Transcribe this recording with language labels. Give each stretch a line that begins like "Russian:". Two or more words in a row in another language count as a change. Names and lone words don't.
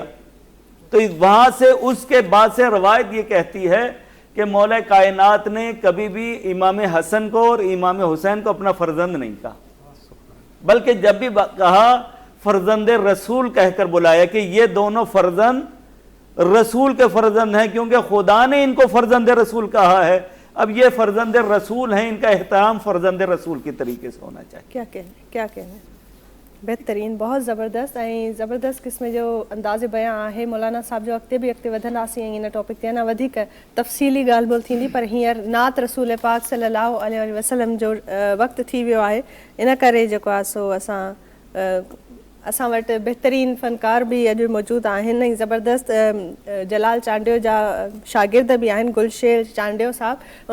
Urdu: تو وہاں سے اس کے بعد سے روایت یہ کہتی ہے کہ مولا کائنات نے کبھی بھی امام حسن کو اور امام حسین کو اپنا فرزند نہیں کہا، بلکہ جب بھی کہا فرزند رسول کہہ کر بلایا کہ یہ دونوں فرزند رسول کے فرزند ہیں، کیونکہ خدا نے ان کو فرزند رسول کہا ہے، اب یہ فرزند رسول ہیں، ان کا احترام فرزند رسول کی طریقے سے ہونا چاہیے۔ کیا کہنے بہترین، بہت زبردست
Sindhi: زبردست قسم جو انداز بیان ہے مولانا صاحب جو اॻिते बि अॻिते वधंदासीं ऐं इन टॉपिक ते अञा वधीक तफ़सीली ॻाल्हि ॿोल्हि थींदी, पर हींअर नात रसूल पाक
Arabic: صلى الله عليه وسلم
Sindhi: जो वक़्तु थी वियो आहे, इन करे जेको आहे सो असां वटि बहितरीन फ़नकार बि अॼु मौजूदु आहिनि ऐं ज़बरदस्त जलाल चांडियो जा शागिर्द बि आहिनि, गुलशेर चांडियो साहब।